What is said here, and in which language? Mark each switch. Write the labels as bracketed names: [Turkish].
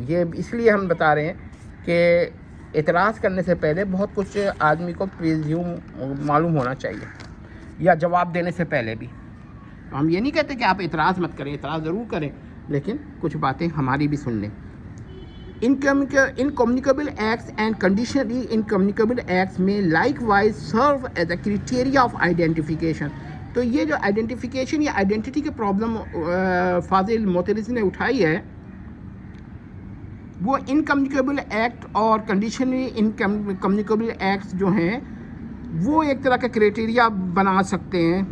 [Urdu] یہ اس لیے ہم بتا رہے ہیں کہ اعتراض کرنے سے پہلے بہت کچھ آدمی کو پریزیوم معلوم ہونا چاہیے، یا جواب دینے سے پہلے بھی. ہم یہ نہیں کہتے کہ آپ اعتراض مت کریں، اعتراض ضرور کریں، لیکن کچھ باتیں ہماری بھی سن لیں. [English] Incommunicable acts and conditionally incommunicable acts may likewise serve as a criteria of identification. [Urdu] تو یہ جو آئیڈینٹیفیکیشن یا آئیڈینٹی کی پرابلم فاضل معترض نے اٹھائی ہے، وہ انکمیونیکیبل ایکٹ اور کنڈیشنلی انکمیونیکیبل ایکٹس جو ہیں وہ ایک طرح کا کرائٹیریا بنا سکتے ہیں.